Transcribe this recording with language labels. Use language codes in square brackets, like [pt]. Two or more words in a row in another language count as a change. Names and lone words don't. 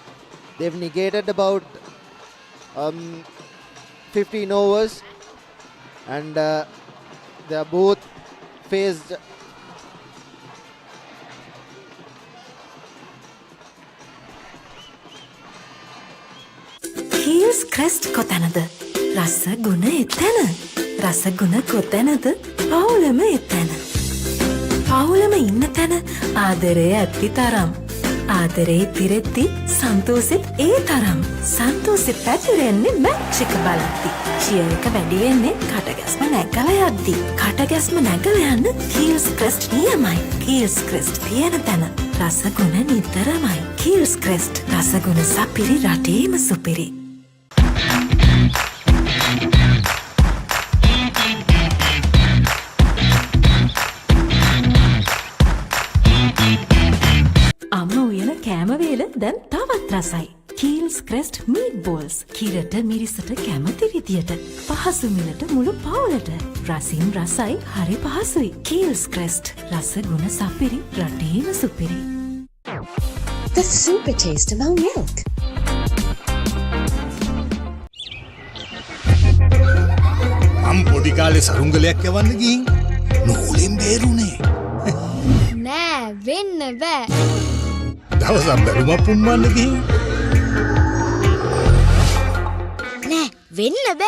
[en] They've negated about 15 overs, and they are both faced [si] Heels crest කොතැනද? රස ගුණ එතැන. රස ගුණ කොතැනද? පවුලම එතැන. පවුලම ඉන්න තැන ආදරය ඇති තරම්. ආදරේ තිරෙද්දි සන්තෝසෙත් ඒ තරම්. සන්තෝසෙ පැතිරෙන්නේ මැච් එක බලද්දි. චියර් එක වැඩි වෙන්නේ කටගැස්ම නැගලා යද්දි. කටගැස්ම නැගලා යන්න Heels crest නියමයි. Heels crest තියෙන තැන රස ගුණ නිතරමයි. Heels crest රස ගුණ සපිරි රටේම සුපිරි. අම්ම උයන කෑම වේල දැන් තවත් රසයි. Heels crest meatballs. කිරට මිරිසට කැමති විදියට. පහසු මිලට මුළු පවුලට. රසින් රසයි හරි පහසුයි. Heels crest රස ගුණ සපිරි රටේම සුපිරි. [en] The super taste of milk. [si] මම පොඩි කාලේ සරුංගලයක් යවන්න ගිහින් නූලෙන් බේරුනේ. නෑ වෙන්න බෑ. දවසක් බැලුමක් පුම්මන්න ගිහින් නෑ වෙන්න බෑ.